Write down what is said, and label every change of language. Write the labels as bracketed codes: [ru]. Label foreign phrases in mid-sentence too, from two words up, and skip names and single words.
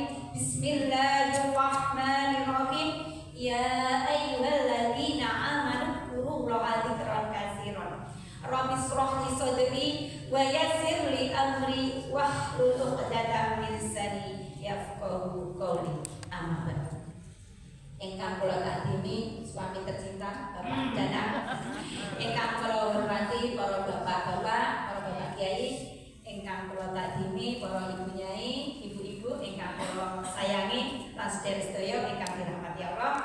[ar] بسم الله الرحمن الرحيم. يا أيها الذين آمنوا اذكروا الله ذكرا كثيرا. رب اشرح لي صدري ويسر لي أمري واحلل عقدة من لساني يفقهوا قولي. أما بعد. [jv] Ingkang kula kagemi [id] suami tercinta [jv] Bapak Danang, ingkang kula hormati para bapak-bapak, para bapak kiai, ingkang kula kagemi para ibu nyai, ibu-ibu ingkang kula sayangi lan sedherek ingkang dirahmati Allah.